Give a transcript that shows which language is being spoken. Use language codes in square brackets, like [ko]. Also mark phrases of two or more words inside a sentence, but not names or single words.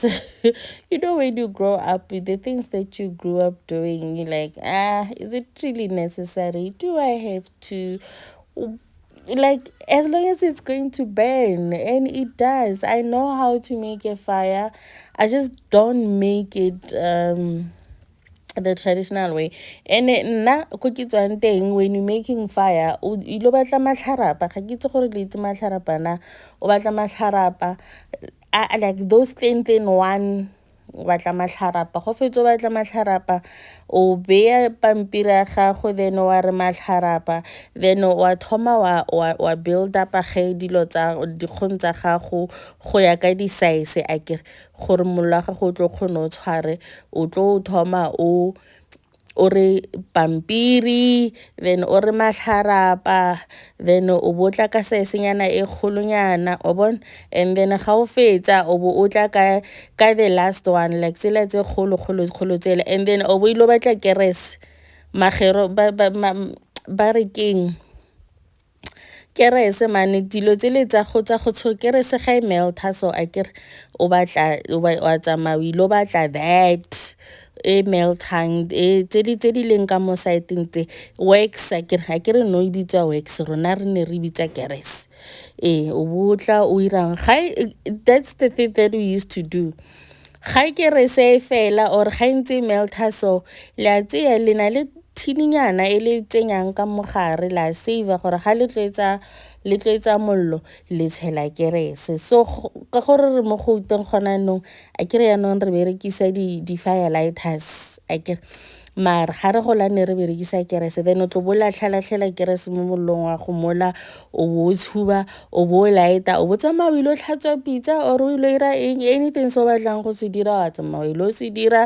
[en] When you grow up with the things that you grew up doing, you're like, is it really necessary? Do I have to? Like, as long as it's going to burn, and it does. I know how to make a fire. I just don't make it the traditional way. [tn] And nna ko ke tswang teng, [en] when you making fire, [tn] o ilo batla matlharapa. Ga ke itse gore le itse matlharapa na. O batla matlharapa, [en] like those thin one. [tn] O batla matlharapa, go fetsa o batla matlharapa, o beya pampiri ya gago, then wa re matlharapa, then wa thoma wa [en] build up [tn] ge dilo tsa dikgong tsa gago go ya ka di-size a kere gore mollo wa gago o tlo kgona o tshware. O tlo thoma o re pampiri, then o re matlharapa, then o botla ka saesenyana e kgolonyana, o bon. And then ga o fetsa o bo o tla ka [en] the last one, [tn] like tsela tse kgolo tsela, and then o bo ilo batla keres magero ba re keng kerese mane dilo tsele tsa go kerese ga e melta. So a kere o batla wa tsamaya o ilo batla that e meltang tse di leng ka mo saeteng tse wax. A kere no e bitswa wax, rona re ne re bitsa keres. O botla o irang [en] that's the thing that we used to do. [tn] Ga kerese e fela or ga ntse melta, so le a tseya le na le thininyana e le tsenyang ka mogare, la save gore ga le tloetsa mollo le tshela kerese. So ka gore re mo go teng gona nong a kere yaanong re berekisa di- [en] fire lighters [tn] a kere, mara ga re gola ne re berekisa kerese, then o tlo bo latlhela kerese mo mollong wa go mola, o bo o tshuba, o bo o lighta, o bo tsamaya o ile o tlhatswa pitsa or o ile ira anything se o batlang go se dira, wa tsamaya o ile o se dira.